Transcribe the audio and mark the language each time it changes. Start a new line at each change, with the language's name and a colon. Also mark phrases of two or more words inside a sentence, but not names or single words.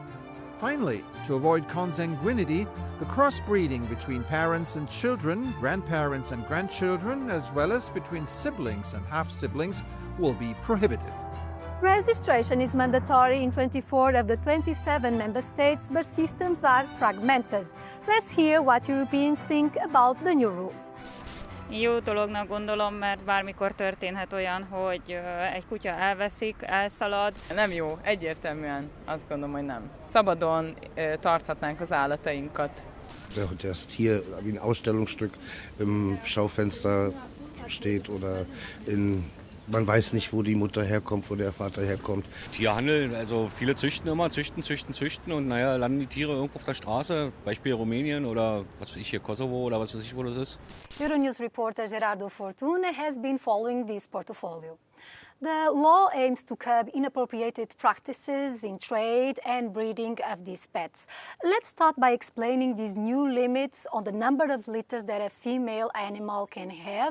English: Finally, to avoid consanguinity, the crossbreeding between parents and children, grandparents and grandchildren, as well as between siblings and half-siblings, will be prohibited. Registration is mandatory in 24 of the 27 member states, but systems are fragmented. Let's hear what Europeans think about the new rules.
Hungarian: Jó dolognak gondolom, mert bármikor történhet olyan, hogy egy kutya elveszik, elszalad. Nem jó, egyértelműen azt gondolom, hogy nem. Szabadon tarthatnánk az állatainkat.
German: Hogy das Tier wie ein Ausstellungsstück im Schaufenster steht oder man weiß nicht, wo die Mutter herkommt, wo der Vater herkommt. Tierhandel, also viele züchten immer, züchten und naja, landen die Tiere irgendwo auf der Straße, Beispiel Rumänien oder was weiß ich hier, Kosovo oder was weiß ich, wo das ist.
English: Euronews reporter Gerardo Fortune has been following this portfolio. The law aims to curb inappropriate practices in trade and breeding of these pets. Let's start by explaining these new limits on the number of litters that a female animal can have.